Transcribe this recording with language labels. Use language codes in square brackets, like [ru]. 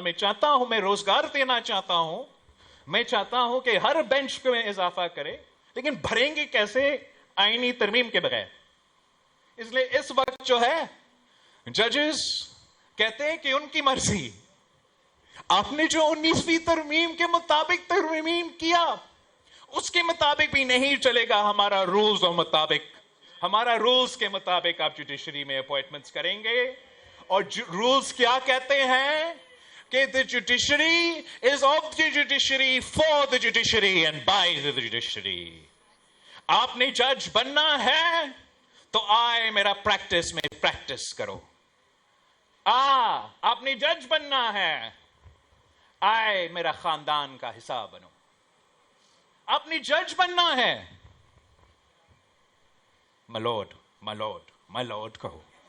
[ur] میں چاہتا ہوں, میں روزگار دینا چاہتا ہوں, میں چاہتا ہوں کہ ہر بینچ پہ میں اضافہ کرے, لیکن بھریں گے کیسے آئینی ترمیم کے بغیر؟ اس لیے اس وقت جو ہے ججز کہتے ہیں کہ ان کی مرضی. آپ نے جو 19ویں ترمیم کے مطابق ترمیم کیا اس کے مطابق بھی نہیں چلے گا. ہمارا رولز اور مطابق, ہمارا رولز کے مطابق آپ جوڈیشری میں اپوائنٹمنٹس کریں گے. اور رولز کیا کہتے ہیں کہ [en] the judiciary is of the judiciary, for the judiciary and by the judiciary. [ur] آپ نے جج بننا ہے تو آئے میرا پریکٹس میں پریکٹس کرو. آپ نے جج بننا ہے, آئے میرا خاندان کا حصہ بنو. آپ نے جج بننا ہے, ملوڈ ملوڈ ملوڈ کہو.